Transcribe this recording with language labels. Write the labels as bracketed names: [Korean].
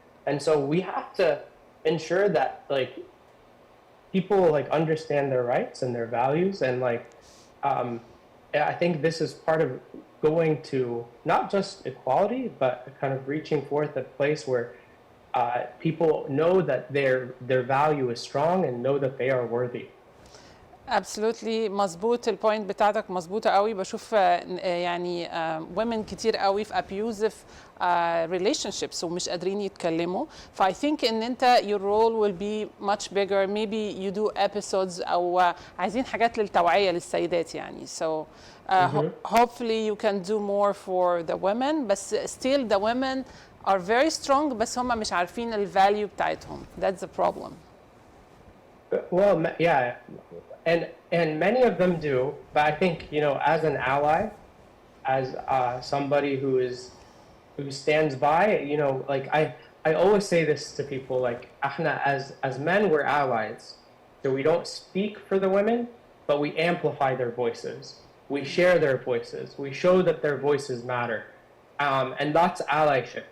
[English] And so we have to ensure that, like, people, like, understand their rights and their values, and, like, I think this is part of going to not just equality, but kind of reaching forth a place where people know that their value is strong and know that they are worthy. Absolutely مظبوط. [Arabic] البوينت بتاعتك مظبوطه قوي. بشوف يعني women كتير قوي في [English] abusive relationships [Arabic] ومش قادرين يتكلموا. [English] I think [Arabic] ان انت [English] your role will be much bigger. Maybe you do episodes [Arabic] او عايزين حاجات للتوعيه للسيدات يعني. [English] So hopefully you can do more for the women, but still the women are very strong [Arabic] بس هم مش عارفين الفاليو بتاعتهم. [English] That's the problem. Well, yeah. And many of them do, but I think, you know, as an ally, as somebody who stands by, you know, like I always say this to people, like, [Arabic] احنا [English] as men we're allies, so we don't speak for the women, but we amplify their voices, we share their voices, we show that their voices matter, and that's allyship.